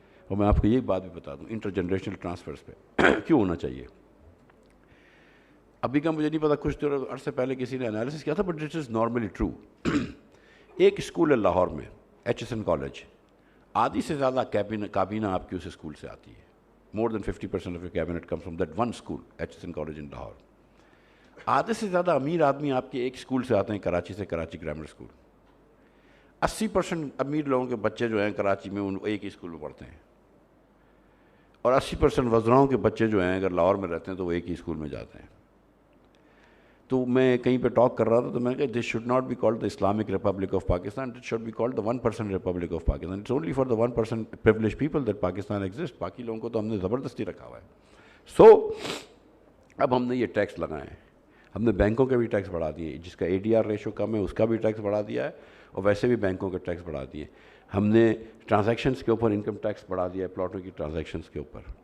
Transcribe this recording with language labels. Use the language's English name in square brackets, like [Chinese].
[Urdu] اور میں آپ کو یہ بات بھی بتا دوں, انٹر جنریشنل ٹرانسفرز پہ کیوں ہونا چاہیے. ابھی کا مجھے نہیں پتا, کچھ دیر عرصے پہلے کسی نے انالیسس کیا تھا, [English] But it is normally true. [Urdu] ایک اسکول ہے لاہور میں, HSN کالج, آدھی سے زیادہ کابینہ آپ کی اس اسکول سے آتی ہے. [English] More than 50% of your cabinet comes from that one school, HSN College in Lahore. [Urdu] آدھے سے زیادہ امیر آدمی آپ کے ایک اسکول سے آتے ہیں, کراچی سے, کراچی گرامر اسکول. 80% امیر لوگوں کے بچے جو ہیں کراچی میں, ان ایک ہی اسکول میں پڑھتے ہیں, اور 80% وزراؤں کے بچے جو ہیں اگر لاہور میں رہتے ہیں تو وہ ایک ہی اسکول میں جاتے ہیں. تو میں کہیں پہ ٹاک کر رہا تھا تو میں نے کہا [English] This should not be called the Islamic republic of Pakistan, it should be called the 1% republic of Pakistan. It's only for the 1% privilege people that Pakistan exist. [Urdu] باقی لوگوں کو تو ہم نے زبردستی رکھا ہوا ہے. سو اب ہم نے یہ ٹیکس لگائے ہیں. ہم نے بینکوں کے بھی ٹیکس بڑھا دیے, جس کا ADR ریشو کم ہے اس کا بھی ٹیکس بڑھا دیا ہے, اور ویسے بھی بینکوں کے ٹیکس بڑھا دیے. ہم نے ٹرانزیکشنس کے اوپر انکم ٹیکس بڑھا دیا ہے, پلاٹوں کی ٹرانزیکشنس کے اوپر.